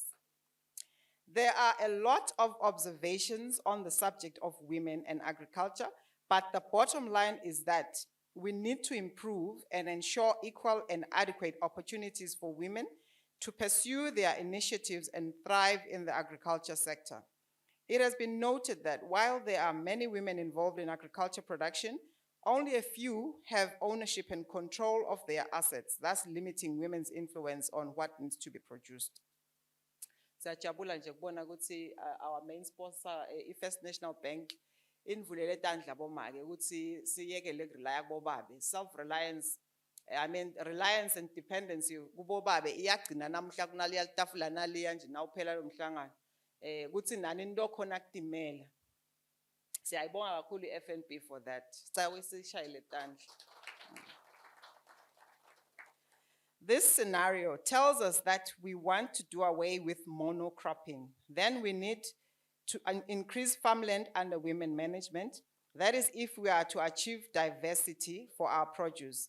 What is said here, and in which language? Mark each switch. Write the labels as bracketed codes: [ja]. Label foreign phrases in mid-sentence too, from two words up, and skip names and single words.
[en] There are a lot of observations on the subject of women and agriculture, but the bottom line is that we need to improve and ensure equal and adequate opportunities for women to pursue their initiatives and thrive in the agriculture sector. It has been noted that while there are many women involved in agriculture production, only a few have ownership and control of their assets, thus limiting women's influence on what needs to be produced. [ss] Siyajabula nje kubona ukuthi [en] our main sponsor, [ss] First National Bank, invulele tandla bomake ukuthi siyekele ukurelya kubobabe. [en] Self-reliance, reliance and dependency [ss] kubobabe iyagcina namhla kunaliya tafula naliya nje nawuphela lo mhlangano. Kuthi nani into khona kutimela. Siyayibonga kakhulu i-FNB [en] for that. [ss] Sicela sishayele tandla. [en] This scenario tells us that we want to do away with monocropping. Then we need to increase farmland under women management. That is if we are to achieve diversity for our produce.